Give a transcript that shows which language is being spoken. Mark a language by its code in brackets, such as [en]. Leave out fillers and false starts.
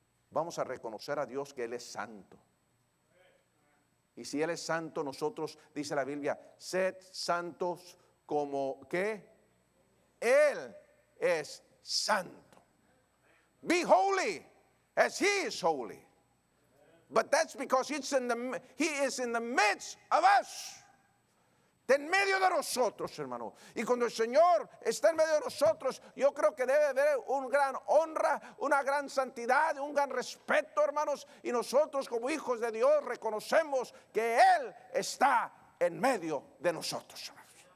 [es] Vamos a reconocer a Dios que Él es santo. Y si Él es santo, nosotros, dice la Biblia, sed santos como que Él es santo. [en] Be holy as He is holy. But that's because He is in the midst of us. [es] Está en medio de nosotros, hermano. Y cuando el Señor está en medio de nosotros, yo creo que debe haber una gran honra, una gran santidad, un gran respeto, hermanos. Y nosotros como hijos de Dios reconocemos que Él está en medio de nosotros, hermanos.